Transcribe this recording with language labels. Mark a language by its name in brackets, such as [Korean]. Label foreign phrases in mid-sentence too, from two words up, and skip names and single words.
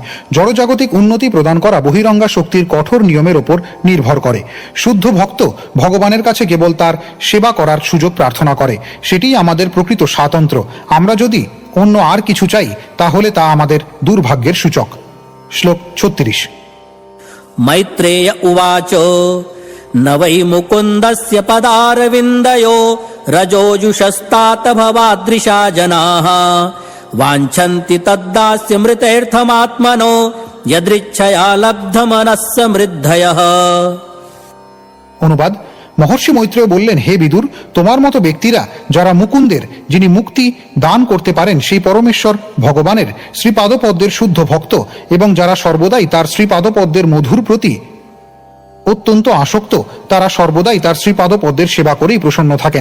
[Bangla] জড়জাগতিক উন্নতি প্রদান করা বহিরঙ্গা শক্তির কঠোর নিয়মের ওপর নির্ভর করে। শুদ্ধ ভক্ত ভগবানের কাছে কেবল তার সেবা করার সুযোগ প্রার্থনা করে। সেটিই আমাদের প্রকৃত স্বাতন্ত্র্য। আমরা যদি অন্য আর কিছু চাই, তাহলে তা আমাদের দুর্ভাগ্যের সূচক। শ্লোক 36। [Sanskrit] मैत्रेय उवाच न वै मुकुन्दस्य पदारविन्दयो रजोजुषस्तात भवादृशा जनाः वाञ्छन्ति तद्दास्यमृतेऽर्थमात्मनो यदृच्छया लब्धमनः समृद्धयः। [Bangla] অনুবাদ: মহর্ষি মৈত্রেয় বললেন, হে বিদুর, তোমার মতো ব্যক্তিরা যারা মুকুন্দের, যিনি মুক্তি দান করতে পারেন, সেই পরমেশ্বর ভগবানের শ্রীপাদপদ্মের শুদ্ধ ভক্ত এবং যারা সর্বদাই তার শ্রীপাদপদ্মের মধুর প্রতি অত্যন্ত আসক্ত তারা সর্বদাই তার শ্রীপাদ পদ্মের সেবা করেই প্রসন্ন থাকেন।